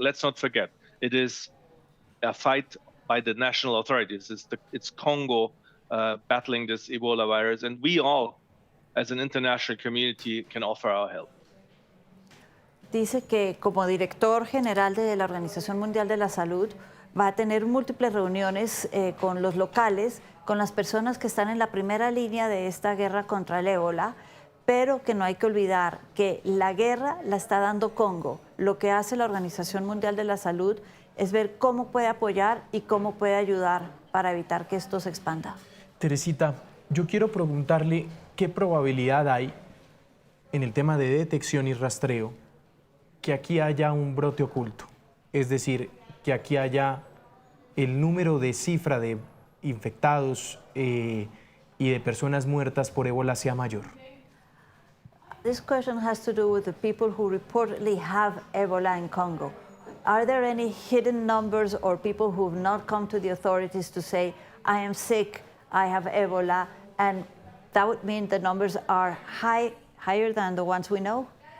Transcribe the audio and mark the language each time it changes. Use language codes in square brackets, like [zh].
[en] Let's not forget, it is a fight by the national authorities. It's Congo battling this Ebola virus, and we all, as an international community, can offer our help. [es] Dice que como director general de la Organización Mundial de la Salud va a tener múltiples reuniones con los locales, con las personas que están en la primera línea de esta guerra contra el ébola, pero que no hay que olvidar que la guerra la está dando Congo. Lo que hace la Organización Mundial de la Salud es ver cómo puede apoyar y cómo puede ayudar para evitar que esto se expanda. Teresita, yo quiero preguntarle qué probabilidad hay en el tema de detección y rastreo que aquí haya un brote oculto, es decir, que aquí haya el número de cifra de infectados y de personas muertas por ébola sea mayor. [en] This question has to do with the people who reportedly have Ebola in Congo. Are there any hidden numbers or people who have not come to the authorities to say, I am sick, I have Ebola, and that would mean the numbers are higher than the ones we know?